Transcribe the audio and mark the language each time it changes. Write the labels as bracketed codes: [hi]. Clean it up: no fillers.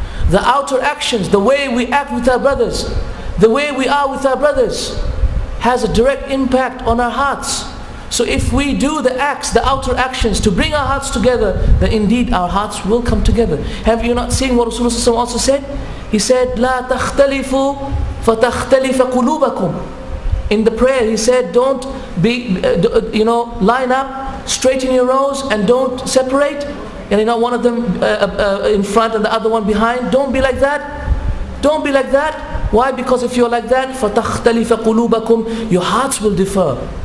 [en] The outer actions, the way we act with our brothers, the way we are with our brothers, has a direct impact on our hearts. So if we do the acts, the outer actions to bring our hearts together, then indeed our hearts will come together. Have you not seen what Rasulullah also said? He said, [ar] لا تختلفوا فتختلف قلوبكم. [en] In the prayer he said, don't be, line up, straighten your rows and don't separate. And one of them in front and the other one behind. Don't be like that. Don't be like that. Why? Because if you're like that, [ar] فَتَخْتَلِفَ قُلُوبَكُمْ, [en] your hearts will differ.